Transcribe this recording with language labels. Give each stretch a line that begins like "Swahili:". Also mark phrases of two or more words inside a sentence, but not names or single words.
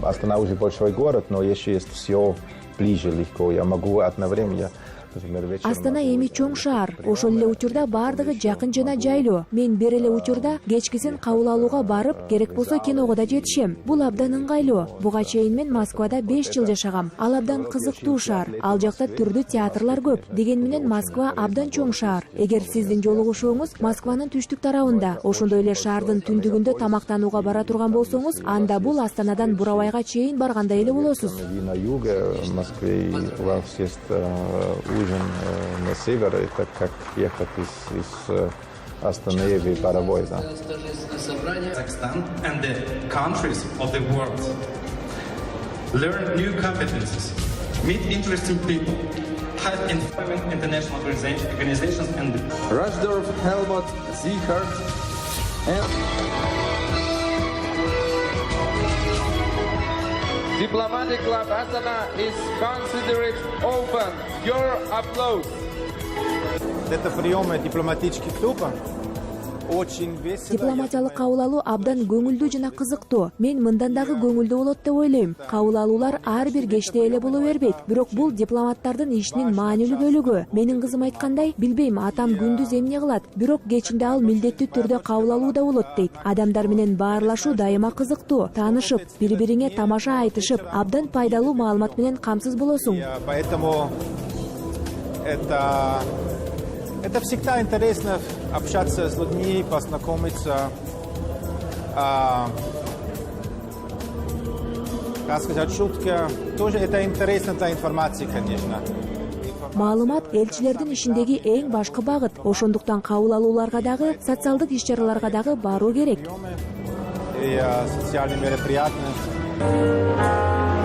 Russian: Астана уже большой город, но еще есть все ближе легко. Я могу одновременно, например, вечером...
Kyrgyz: Астана эми чоң шаар. Ошол эле учурда бардыгы жакын жана жайлуу. Мен бир эле учурда кечкисин кабыл алууга барып, керек болсо киного да жетишем. Бул абдан ыңгайлуу. Буга чейин мен Москвада 5 жыл жашагам. Ал абдан кызыктуу шаар. Ал жакта түрдүү театрлар көп. Деген менен Москва абдан чоң шаар. Эгер сиздин жолугушууңуз Москванын түштүк тарабында, ошондой эле шаардын түндүгүндө тамактанууга бара турган болсоңуз, анда бул Астанадан Буравайга чейин баргандай эле болосуз.
Russian: На юге Москвы у вас есть ужин на север, это как ехать из Астаны в Боровой.
English: Kazakhstan and the countries of the world. Learn new competencies, meet interesting people, help in international organizations and Rajdorf, Helmut, Zichart, and Diplomatic Club Astana is considered open. Your applause.
Russian: Это приемы дипломатических клуба. Очень весело.
Kyrgyz: Дипломатиялык кабыл алуу абдан көңүлдүү жана кызыктуу. Мен мындан дагы көңүлдүү болот деп ойлойм. Кабыл алуулар ар бир кечте эле боло бербейт. Бирок бул дипломаттардын ишинин маанилүү бөлүгү. Менин кызым айткандай, билбейм, атам күндүз эмне кылат, бирок кечинде ал милдеттүү түрдө кабыл алууда болот дейт. Адамдар менен баарлашуу дайыма кызыктуу. Таанышып, бири-бириңе тамаша айтышып, абдан пайдалуу маалымат менен камсыз болосуң.
Russian: Поэтому это всегда интересно общаться с людьми, познакомиться, рассказать шутки. Тоже это интересно для информации, конечно.
Kyrgyz: Маалымат элчилердин ишиндеги эң башкы багыт. Ошондуктан кабыл алууларга дагы, социалдык иш-чараларга дагы баруу керек.
Russian: И социальные мероприятия.